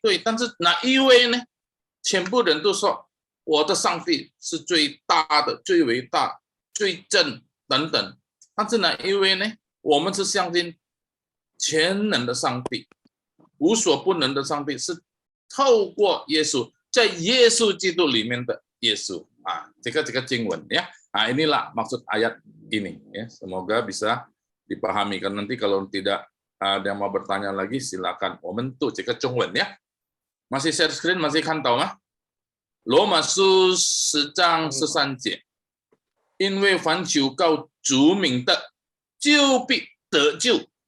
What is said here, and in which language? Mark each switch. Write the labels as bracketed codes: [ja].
[zh] 对，但是哪一位呢？全部人都说我的上帝是最大的、最伟大、最正等等。但是哪一位呢？我们是相信全能的上帝。无所不能的上帝是透过耶稣，在耶稣基督里面的耶稣这个经文ya. [id] Inilah maksud ayat ini ya. Semoga bisa dipahami kan nanti kalau tidak ada yang mau bertanya lagi silakan. [zh] 我们读这个中文 ya. [id] Masih share screen, masih [zh] 看到吗？罗马书10章13节，因为凡求告主名的，就必得救。